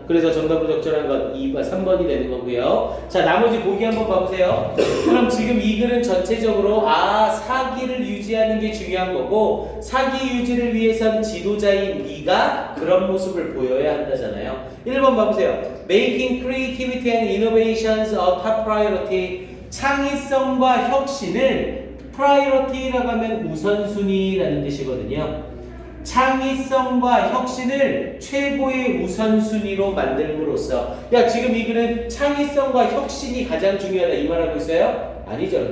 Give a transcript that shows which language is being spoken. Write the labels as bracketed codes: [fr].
[ko] 그래서 정답으로 적절한 건 2번, 3번이 되는 거고요. 자, 나머지 보기 한번 봐보세요. 그럼 지금 이 글은 전체적으로 사기를 유지하는 게 중요한 거고 사기 유지를 위해선 지도자인 네가 그런 모습을 보여야 한다잖아요. 1번 봐보세요. [en] Making creativity and innovations a top priority. [ko] 창의성과 혁신을 priority라고 하면 우선순위라는 뜻이거든요. 창의성과 혁신을 최고의 우선순위로 만들므로써 지금 이 글은 창의성과 혁신이 가장 중요하다 이 말하고 있어요? 아니죠.